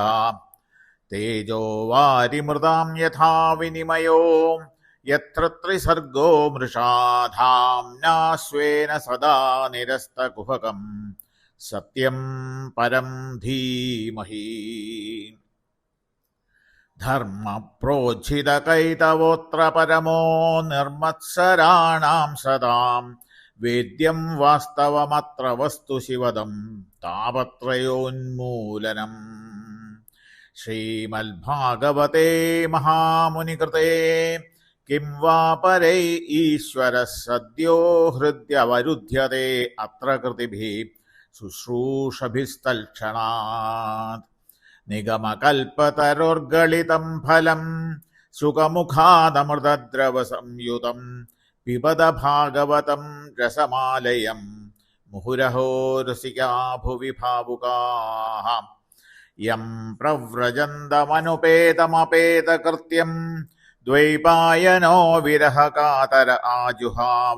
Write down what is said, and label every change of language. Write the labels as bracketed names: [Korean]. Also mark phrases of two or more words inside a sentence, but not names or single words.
[Sanskrit] തേജോ വാരിമൃതാം യഥാ വിനിമയോ യത്ര ത്രിസർഗോ മൃഷാ ധാംനാ സ്വേന സദാ നിരസ്തകുഹകം സത്യം പരം ധീമഹി. ധർമ്മപ്രോജ്झितकैतवोऽत्र परमो निर्मत्सराणां सदां वेद्यं वास्तवमत्र वस्तु शिवदं तापत्रयोन्मूलनम्. श्रीमद्भागवते महामुनिकृते किं वा परै ईश्वरः सद्यो हृद्यवरुध्यते अत्र कृतिभिः शुश्रूषभिस्तल्क्षणात्. നിഗമകൽപതരോർഗളിതം ഫലം സുഖമുഖാദമൃതദ്രവസംയുതം പിബത ഭാഗവതം രസമാലയം മുഹുരഹോ രസികാ ഭുവി ഭാവുകാഃ. യം പ്രവ്രജന്തമനുപേതമപേതകൃത്യം ദ്വൈപായനോ വിരഹകാതര ആജുഹാവ.